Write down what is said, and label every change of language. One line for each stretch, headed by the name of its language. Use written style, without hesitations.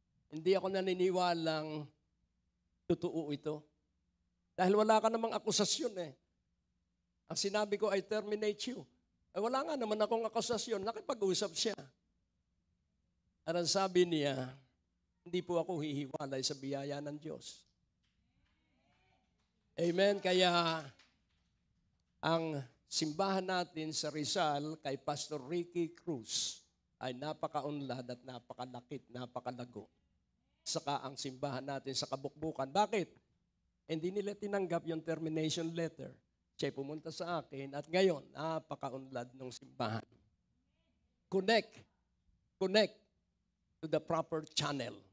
Filipino: Hindi ako naniniwalang totoo ito. Dahil wala ka namang akusasyon eh. Ang sinabi ko,
English: I terminate you.
Filipino: Wala nga naman akong akusasyon. Nakipag-usap siya. At ang sabi niya, hindi po ako hihiwalay sa biyaya ng Diyos. Amen. Kaya ang simbahan natin sa Rizal kay Pastor Ricky Cruz ay napakaunlad at napakalakit, napakalago. Saka ang simbahan natin sa Kabukbukan. Bakit? Hindi nila tinanggap yung termination letter. Siya pumunta sa akin at ngayon, napakaunlad ng simbahan.
English: Connect to the proper channel.